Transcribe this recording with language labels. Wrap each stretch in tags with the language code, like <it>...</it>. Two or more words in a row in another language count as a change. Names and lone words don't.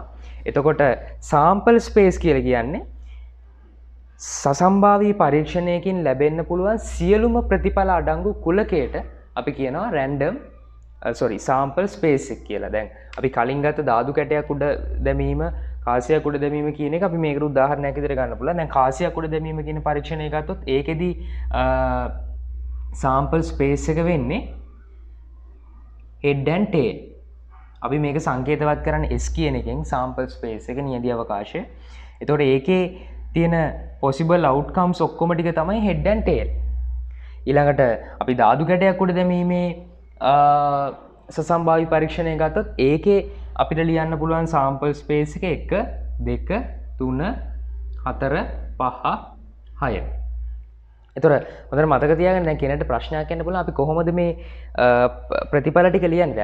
<si>එතකොට</si> <en>sample space</en> <si>කියලා කියන්නේ සසම්භාවී පරීක්ෂණයකින් ලැබෙන්න පුළුවන් සියලුම ප්‍රතිඵල අඩංගු කුලකයට අපි කියනවා</si> <en>random sample space</en> <si>එක කියලා. දැන් අපි කලින් ගත්ත ධාතු කැටයක් උඩ දැමීම කාසියක් උඩ දැමීම කියන එක අපි මේකට උදාහරණයක් විදිහට ගන්න පුළුවන්. දැන් කාසියක් උඩ දැමීම කියන පරීක්ෂණය ගත්තොත් ඒකෙදි</si> <en>sample space</en> <si>එක වෙන්නේ</si> <en>head and tail.</en> <si>අපි මේක සංකේතවත් කරන්නේ S කියන එකෙන්</si> <en>sample space</en> <si>එක නියැදි අවකාශය. එතකොට ඒකේ තියෙන</si> <en>possible outcomes</en> <si>ඔක්කොම ටික තමයි</si> <en>head and tail.</en> <si>ඊළඟට අපි ධාතු කැටයක් උඩ දැමීමේ සසම්භාවී පරීක්ෂණය ගත්තොත් ඒකේ අපිට ලියන්න පුළුවන්</si> <en>sample space</en> <si>එක 1 2 3 4 5 6. එතකොට හොඳට මතක තියාගන්න දැන් කෙනෙක්ට ප්‍රශ්නයක් එන්න පුළුවන් අපි කොහොමද මේ ප්‍රතිඵල ටික ලියන්නේ?</si>